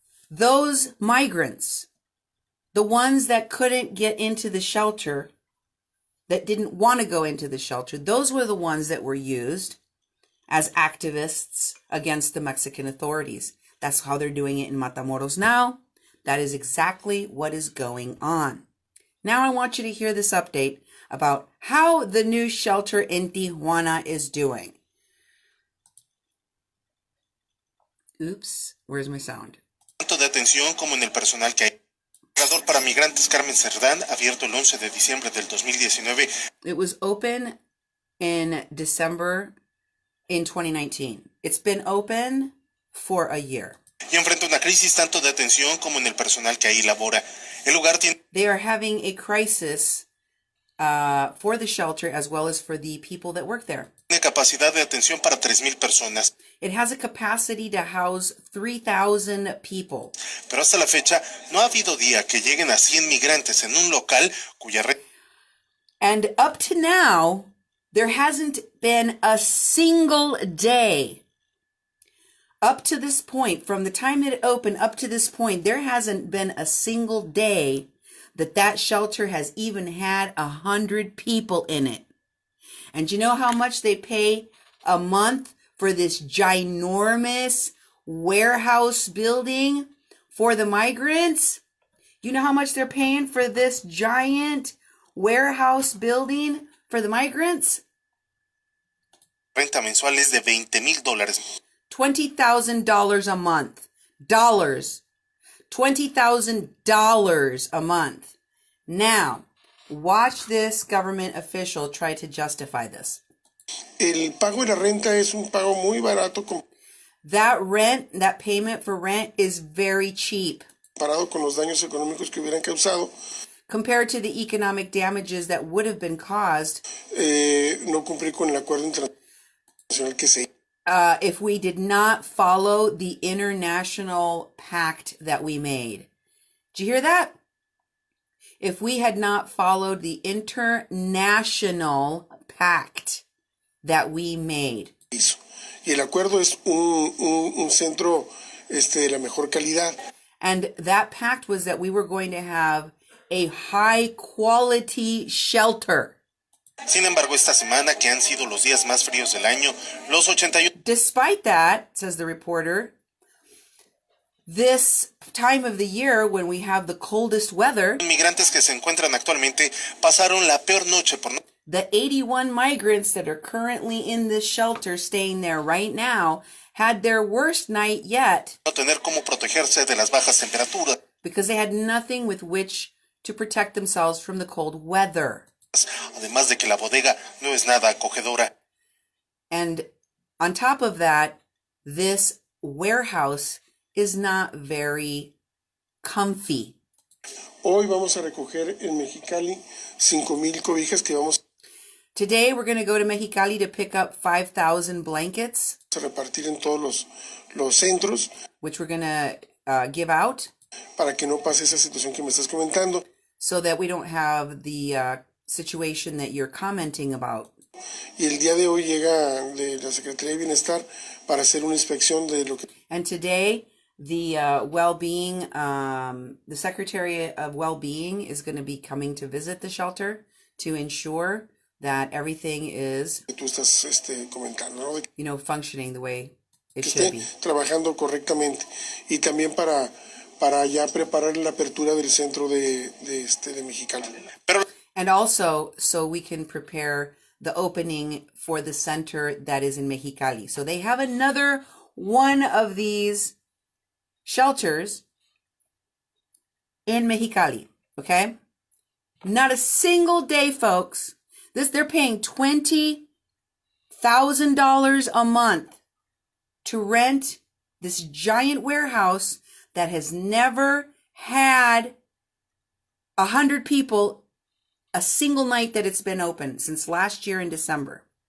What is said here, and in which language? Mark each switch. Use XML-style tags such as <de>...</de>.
<en>Those migrants, the ones that couldn't get into the shelter, that didn't want to go into the shelter, those were the ones that were used as activists against the Mexican authorities. That's how they're doing it in Matamoros now. That is exactly what is going on. Now I want you to hear this update about how the new shelter in Tijuana is doing. Oops, where's my sound?</en> <es>Tanto de atención como en el personal que hay. Cargador para migrantes Carmen Cerdán, abierto el 11 de diciembre del 2019.</es> <en>It was open in December in 2019. It's been open for a year.</en> <es>Y enfrenta una crisis tanto de atención como en el personal que ahí labora. El lugar tiene</es> <en>They are having a crisis for the shelter as well as for the people that work there.</en> <es>capacidad de atención para 3,000 personas.</es> <en>It has a capacity to house 3,000 people.</en> <es>Pero hasta la fecha no ha habido día que lleguen a 100 migrantes en un local cuya red</es> <en>And up to now, there hasn't been a single day. Up to this point, from the time it opened up to this point, there hasn't been a single day that shelter has even had 100 people in it. And you know how much they pay a month for this ginormous warehouse building for the migrants? You know how much they're paying for this giant warehouse building for the migrants?</en> <es>renta mensual es de $20,000.</es> <en>$20,000 a month. Dollars. $20,000 a month. Now, watch this government official try to justify this.</en> <es>El pago de la renta es un pago muy barato</es> <en>That rent, that payment for rent is very cheap</en> <es>comparado con los daños económicos que hubieran causado.</es> <en>compared to the economic damages that would have been caused</en> <es>No cumplir con el acuerdo internacional que se</es> <en>if we did not follow the international pact that we made. Did you hear that? If we had not followed the international pact that we made.</en> <es>hizo. Y el acuerdo es un centro de la mejor calidad.</es> <en>And that pact was that we were going to have a high quality shelter.</en> <es>Sin embargo, esta semana, que han sido los días más fríos del año, los 81</es> <en>Despite that, says the reporter, this time of the year when we have the coldest weather,</en> <es>migrantes que se encuentran actualmente pasaron la peor noche por no</es> <en>the 81 migrants that are currently in this shelter staying there right now had their worst night yet</en> <es>tener cómo protegerse de las bajas temperaturas.</es> <en>because they had nothing with which to protect themselves from the cold weather.</en> <es>Además de que la bodega no es nada acogedora.</es> <en>And on top of that, this warehouse is not very comfy.</en> <es>Hoy vamos a recoger en Mexicali 5,000 cobijas que vamos</es> <en>Today, we're going to go to Mexicali to pick up 5,000 blankets,</en> <es>a repartir en todos los centros</es> <en>which we're going to give out</en> <es>para que no pase esa situación que me estás comentando.</es> <en>so that we don't have the situation that you're commenting about.</en> <es>Y el día de hoy llega de la Secretaría de Bienestar para hacer una inspección de lo que...</es> <en>And today, the well-being, the Secretary of Well-being is going to be coming to visit the shelter to ensure that everything is,</en> <es>tú estás comentando, ¿no?</es> <en>you know, functioning the way it</en> <es>Que</es> <en>should</en> <es>esté</es> <en>be.</en> <es>trabajando correctamente. Y también para ya preparar la apertura del centro de Mexicali.</es> <en>And also, so we can prepare the opening for the center that is in Mexicali. So they have another one of these shelters in Mexicali, okay? Not a single day, folks. They're paying $20,000 a month to rent this giant warehouse that has never had 100 people a single night that it's been open since last year in December.</en>